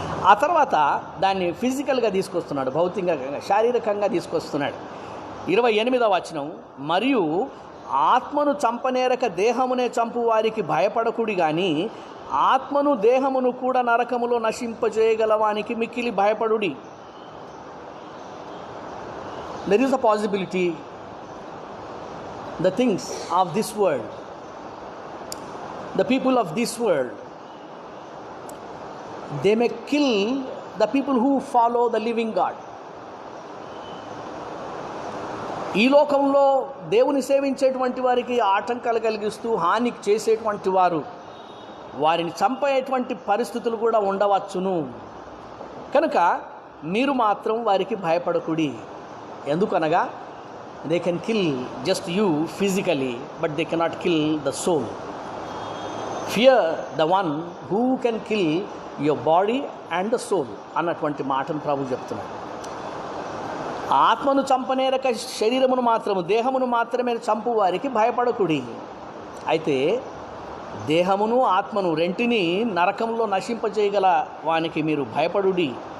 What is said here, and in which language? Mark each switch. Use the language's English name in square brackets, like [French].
[Telugu] ఆ తర్వాత దాన్ని ఫిజికల్గా తీసుకొస్తున్నాడు, భౌతికంగా, శారీరకంగా తీసుకొస్తున్నాడు. 28వ వచనం, మరియు ఆత్మను చంపనేరక దేహమునే చంపు వారికి భయపడకుడి, కానీ ఆత్మను దేహమును కూడా నరకములో నశింపజేయగలవానికి మిక్కిలి భయపడుడి. [English] There is a possibility the things of this world, the people of this world, they may kill the people who follow the living God. [Telugu] ఈ లోకంలో దేవుని సేవించేటువంటి వారికి ఆటంకాలు కలిగిస్తూ హాని చేసేటువంటి వారిని చంపేటువంటి పరిస్థితులు కూడా ఉండవచ్చును. కనుక మీరు మాత్రం వారికి భయపడకుడి. ఎందుకనగా [English] they can kill just you physically, but they cannot kill the soul. Fear the one who can kill your body and the soul [Telugu] అన్నటువంటి మాటను ప్రభు చెప్తున్నాడు. ఆత్మను చంపనేరక శరీరమును మాత్రము, దేహమును మాత్రమే చంపు వారికి భయపడకుడి. అయితే దేహమును ఆత్మను రెంటిని నరకంలో నశింపజేయగల వానికి మీరు భయపడుడి.